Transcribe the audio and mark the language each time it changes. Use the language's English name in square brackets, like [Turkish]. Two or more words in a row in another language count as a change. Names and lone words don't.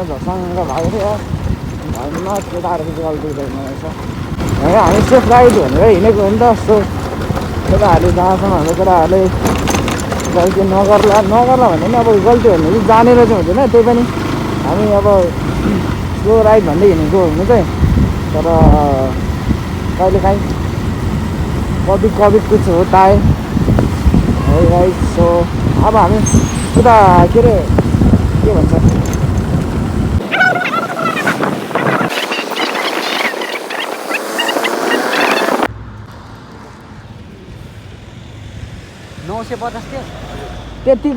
[Nepali] म झसङ्ग भएको थियो होइन केटाहरूको गल्ती हुँदैन रहेछ होइन हामी [English] safe ride [Nepali] भनेर हिँडेको हो नि त सो केटाहरूले जहाँसम्म हाम्रो केटाहरूले गल्ती नगर्ला भने नि अब गल्ती भन्ने चाहिँ जानेर चाहिँ हुँदैन त्यही पनि हामी अब [English] slow ride [Nepali] भन्दै हिँडेको हुनु चाहिँ तर कहिलेकाहीँ [Hindi] कभी कुछ होता है [English] right so [Nepali] अब हामी उता के अरे के भन्छ त्यतिको